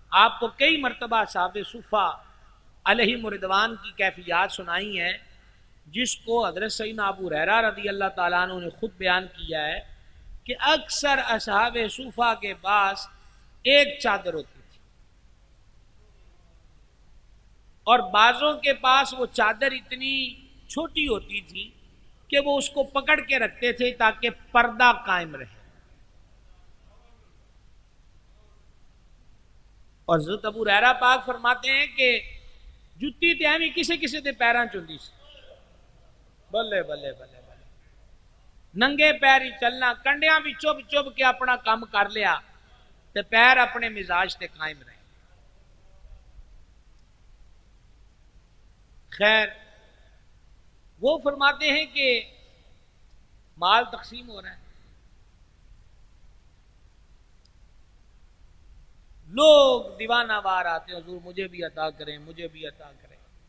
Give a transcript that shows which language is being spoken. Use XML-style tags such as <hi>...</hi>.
<ur>آپ کو کئی مرتبہ صحابہ صفہ علیہم رضوان کی کیفیات سنائی ہیں، جس کو حضرت سیدنا ابو ہریرہ رضی اللہ تعالیٰ عنہ نے خود بیان کیا ہے کہ اکثر اصحاب صفہ کے پاس ایک چادر ہوتی تھی اور بعضوں کے پاس وہ چادر اتنی چھوٹی ہوتی تھی کہ وہ اس کو پکڑ کے رکھتے تھے تاکہ پردہ قائم رہے. اور حضرت ابو ہریرہ پاک فرماتے ہیں کہ</ur> <pa>جتی تے ایویں کسے کسے دے پیراں چوندی سی، بلے بلے بلے بلے ننگے پیری چلنا، کنڈیاں بھی چب چب کے اپنا کام کر لیا تے پیر اپنے مزاج تے قائم رہے.</pa> <ur>خیر وہ فرماتے ہیں کہ مال تقسیم ہو رہا ہے، لوگ دیوانہ وار آتے ہیں، حضور مجھے بھی عطا کریں، مجھے بھی عطا کریں.</ur>